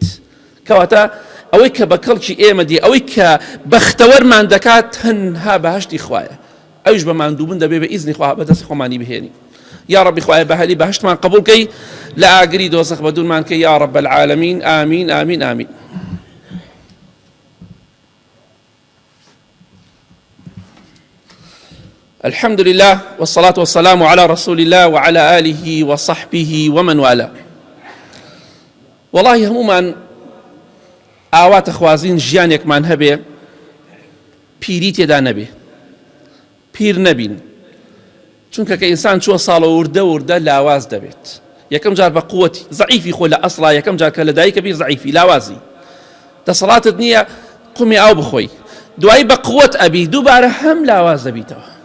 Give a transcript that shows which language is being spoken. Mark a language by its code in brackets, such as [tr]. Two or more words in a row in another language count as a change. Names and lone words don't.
[ckb] کەواتە ئەوەی کە بە کەڵکی ئێمە دی، ئەوەی کە بەختەوەرمان دەکات تەنها بەهەشتی خوایە. ئەویش بە ماندووبن دەبێ بە ئیزنی خوا بەدەستی خۆمانی بهێنی. یا ربی خوایە بەهەلی بەهەشتمان قبول کەی، لە ئاگری دۆزەخ بە دوورمان کەی [ar] یا رب العالمین. [ckb] ئامین ئامین ئامین. [ar] الحمد لله والصلاة والسلام على رسول الله وعلى آله وصحبه ومن والاه. [ckb] والله همومان ئاواتە خوازین ژیانێکمان هەبێ پیری تێدا نەبێ، پیر نەبین، چونکە کە ئینسان چووە ساڵە وردە لاواز دەبێت. یەکەم جار بە قووەتی زەعیفی خۆ لە ئەسڵا، یەکەم جار کە لە دایکە بی زەعیفی لاوازی دەسەڵاتت نییە قومی ئاو بخۆی، دوایی بە قووەت ئەبی دووبارە هەم لاواز دەبیتەوە.